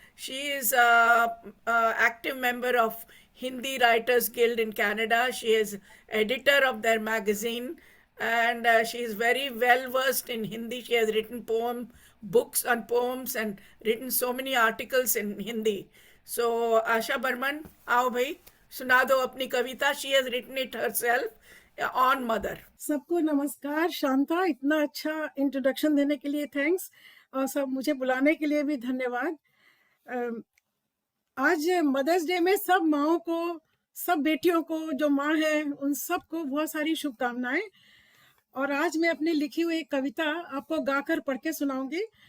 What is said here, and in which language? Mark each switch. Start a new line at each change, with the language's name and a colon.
English: She is an active member of Hindi Writers Guild in Canada. She is editor of their magazine, and she is very well versed in Hindi. She has written books on poems and written so many articles in Hindi. So
Hindi: Asha Burman, आओ भाई सुना दो अपनी कविता.
English: She has written it herself on mother.
Hindi: सबको नमस्कार. शांता, इतना अच्छा introduction देने के लिए थैंक्स, और सब मुझे बुलाने के लिए भी धन्यवाद. आज मदर्स डे में सब माओं को, सब बेटियों को जो माँ है उन सबको बहुत सारी शुभकामनाएं. और आज मैं अपनी लिखी हुई एक कविता आपको गाकर पढ़ के सुनाऊंगी.